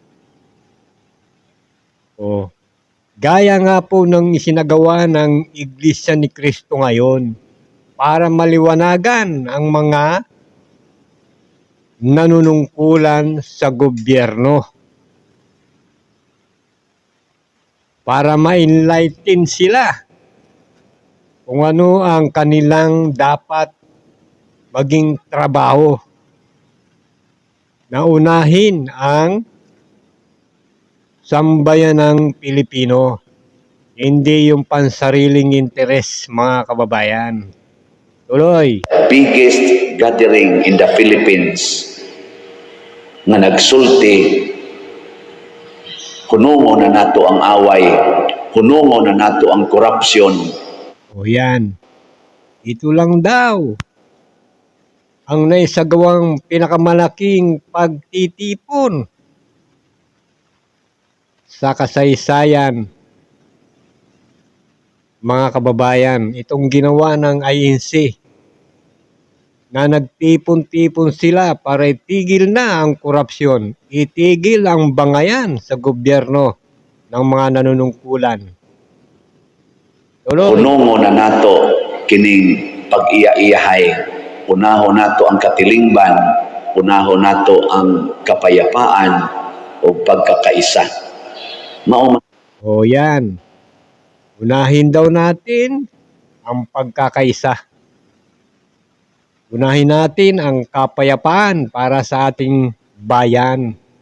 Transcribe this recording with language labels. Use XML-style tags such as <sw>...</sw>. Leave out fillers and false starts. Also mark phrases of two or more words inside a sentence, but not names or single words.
<tl>O, gaya nga po ng isinagawa ng Iglesia ni Cristo ngayon para maliwanagan ang mga nanunungkulan sa gobyerno, para ma-enlighten sila kung ano ang kanilang dapat maging trabaho. Naunahin ang sambayanang Pilipino, hindi yung pansariling interes, mga kababayan. Tuloy.</tl> <en>Biggest gathering in the Philippines</en> <ceb>nga nagsulti, hunungo na nato ang away, hunungo na nato ang korupsyon.</ceb> <tl>O yan, ito lang daw ang naisagawang pinakamalaking pagtitipon sa kasaysayan, mga kababayan. Itong ginawa ng INC na nagtipon-tipon sila para itigil na ang korupsyon, itigil ang bangayan sa gobyerno ng mga nanunungkulan. Tuloy.</tl> <ceb>Unungo na nato kining pag-iya-iyahay. Unaho nato ang katilingban, unaho nato ang kapayapaan o pagkakaisa.</ceb> <tl>O yan. Unahin daw natin ang pagkakaisa. Unahin natin ang kapayapaan para sa ating bayan.</tl>